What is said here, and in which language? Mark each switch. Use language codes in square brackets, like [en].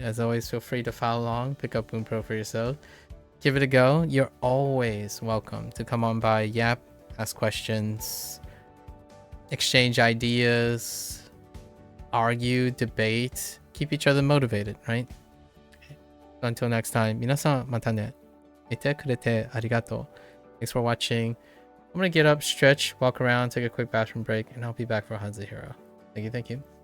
[en] As always, feel free to follow along, pick up Bunpro for yourself, give it a go. You're always welcome to come on by, yap, ask questions, exchange ideas, argue, debate, keep each other motivated, right? Okay. Until next time, [ja] 皆さんまたね。見てくれてありがとう. [en] Thanks for watching. I'm gonna get up, stretch, walk around, take a quick bathroom break, and I'll be back for Hanzo Hero. Thank you, thank you.